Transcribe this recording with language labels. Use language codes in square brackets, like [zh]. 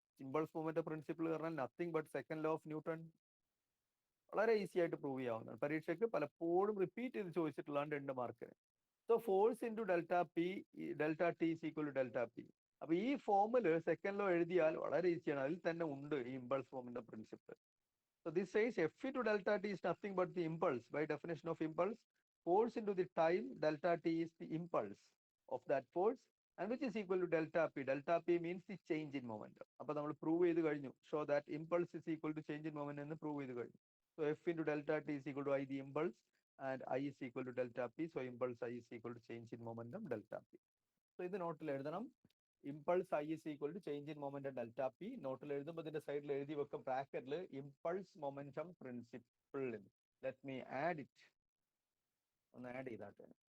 [ml] Impulse moment principle പറഞ്ഞാൽ [en] Nothing but second law of Newton. [ml] വളരെ easy ആയിട്ട് prove ചെയ്യാവുന്നതാണ്. പരീക്ഷയ്ക്ക് പലപ്പോഴും റിപ്പീറ്റ് ചെയ്ത് ചോദിച്ചിട്ടുള്ളതാണ് 2 മാർക്കിന്. [en] So force into delta P delta T is equal to delta P. [ml] അപ്പൊ ഈ ഫോമിൽ സെക്കൻഡ് ലോ എഴുതിയാൽ വളരെ ഈസിയാണ്. അതിൽ തന്നെ ഉണ്ട് ഈ impulse moment principle. [en] So this says F into delta t is nothing but the impulse. By definition of impulse, force into the time delta t is the impulse of that force, and which is equal to delta p. Delta p means the change in momentum. [ml] അപ്പോൾ നമ്മൾ prove ചെയ്ത് കഴിഞ്ഞു. [en] Show that impulse is equal to change in momentum [ml] എന്ന് prove ചെയ്ത് കഴിഞ്ഞു. [en] So F into delta t is equal to I, the impulse, and I is equal to delta p. So impulse I is equal to change in momentum delta p. So [ml] ഇത് നോട്ടിൽ എഴുതണം. [en] Impulse I is equal to change in momentum delta P. [ml] നോട്ടിൽ എഴുതുമ്പോൾ ഇതിന്റെ സൈഡിൽ എഴുതി വെക്കും ബ്രാക്കറ്റിൽ impulse momentum principle. [en] Let me add it. [ml] ഒന്ന് ആഡ് ചെയ്താട്ടെ.